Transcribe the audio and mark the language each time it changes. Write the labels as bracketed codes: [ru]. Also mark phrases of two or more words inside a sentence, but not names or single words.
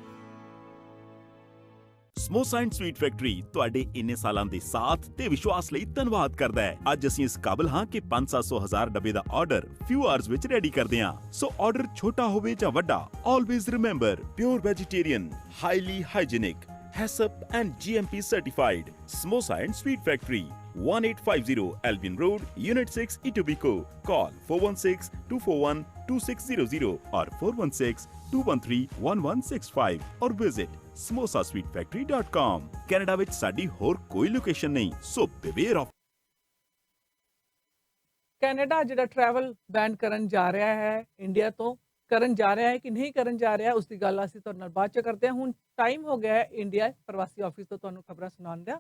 [pa] ਸਮੋਸਾ ਐਂਡ ਸਵੀਟ ਫੈਕਟਰੀ ਤੁਹਾਡੇ ਇੰਨੇ ਸਾਲਾਂ ਦੇ ਸਾਥ ਤੇ ਵਿਸ਼ਵਾਸ ਲਈ ਧੰਨਵਾਦ ਕਰਦਾ ਹੈ। ਅੱਜ ਅਸੀਂ ਇਸ ਕਾਬਲ ਹਾਂ ਕਿ 500-1000 ਡੱਬੇ ਦਾ ਆਰਡਰ [en] few hours [pa] ਵਿੱਚ ਰੈਡੀ ਕਰਦੇ ਹਾਂ। ਸੋ ਆਰਡਰ ਛੋਟਾ ਹੋਵੇ ਜਾਂ ਵੱਡਾ, [en] always remember pure vegetarian, highly hygienic, HACCP and GMP certified Samosa and Sweet Factory, 1850 Albion Road, Unit 6, Etobicoke. Call 416-241-2600 or 416-213-1165 or visit samosasweetfactory.com। [pa] ਕੈਨੇਡਾ ਵਿੱਚ ਸਾਡੀ ਹੋਰ ਕੋਈ ਲੋਕੇਸ਼ਨ ਨਹੀਂ, ਸੋ [en] beware of। [pa] ਕੈਨੇਡਾ ਜਿਹੜਾ [en] travel ban [pa] ਕਰਨ ਜਾ ਰਿਹਾ ਹੈ ਇੰਡੀਆ ਤੋਂ, ਕਰਨ ਜਾ ਰਿਹਾ ਹੈ ਕਿ ਨਹੀਂ ਕਰਨ ਜਾ ਰਿਹਾ ਉਸ ਦੀ ਗੱਲ ਅਸੀਂ ਤੁਹਾਡੇ ਨਾਲ ਬਾਅਦ ਚ ਕਰਦੇ ਹਾਂ। ਹੁਣ ਟਾਈਮ ਹੋ ਗਿਆ ਹੈ ਇੰਡੀਆ ਪ੍ਰਵਾਸੀ ਆਫਿਸ ਤੋਂ ਤੁਹਾਨੂੰ ਖਬਰਾਂ ਸੁਣਾਉਣ ਦਾ।